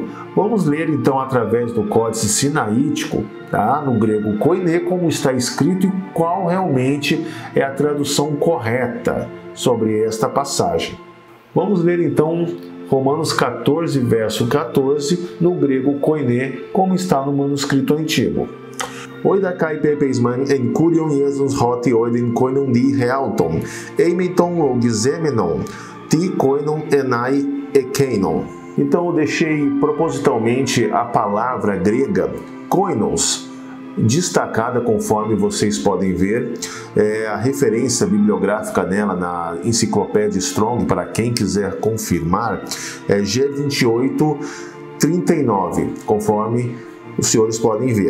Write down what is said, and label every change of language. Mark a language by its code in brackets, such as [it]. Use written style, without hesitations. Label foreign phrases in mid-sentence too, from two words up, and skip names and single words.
[pt] Vamos ler então através do Códice Sinaítico, tá? No grego koiné, como está escrito e qual realmente é a tradução correta sobre esta passagem. Vamos ler então Romanos 14, verso 14, no grego koiné, como está no manuscrito antigo. [el] Οἶδα καὶ πέπεισμαι ἐν κυρίῳ Ἰησοῦ ὅτι οὐδὲν κοινὸν δι' ἑαυτοῦ, εἰ μὴ τῷ λογιζομένῳ τι κοινὸν εἶναι, ἐκείνῳ. [pt] Então eu deixei propositalmente a palavra grega koinos destacada, conforme vocês podem ver. A referência bibliográfica nela na Enciclopédia Strong, para quem quiser confirmar, é G2839, conforme os senhores podem ver.